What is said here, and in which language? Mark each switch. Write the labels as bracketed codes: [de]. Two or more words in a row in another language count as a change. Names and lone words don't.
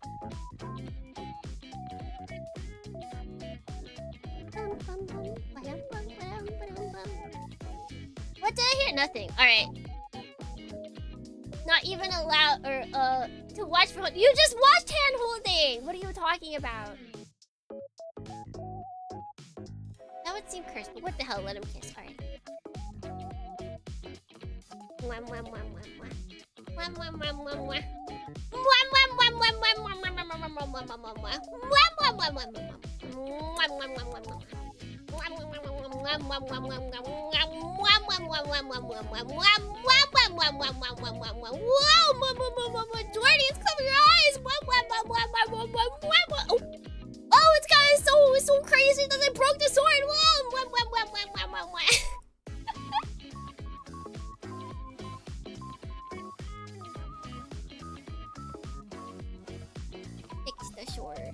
[en] What did I hear? Nothing. Alright. Not even allowed to watch from... You just watched hand holding! What are you talking about? That would seem cursed, but what the hell? Let him kiss. Alright. Mwah, mwah, mwah, mwah, mwah. Mwah, mwah, mwah, mwah, mwah. Mwah, mwah, mwah, mwah, mwah, mwah, mwah, mwah, mwah, mwah, mwah, mwah, mwah, mwah. Mwah, mwah, mwah, mwah, mwah, mwah. Mwah, mwah, mwah, mwah, mwah. Mwah, mwah, mwah, mwah, mwah, mwah, mwah, mwah, mwah. Mwah, mwah, mwah, mwah, mwah, mwah, mwah. Mwah, mwah, mwah, mwah, mwah, mwah, mwah, mwah. Whoa, mwah, mwah, mwah, mwah, mwah. Jordy, it's close your eyes. Mwah, mwah, mwah, mwah, mwah, mwah, mwah, mwah, mwah. Oh, it's kind of so crazy that broke the sword! Whoa! Wah, wah, wah, wah, wah, wah, wah. Fix the sword.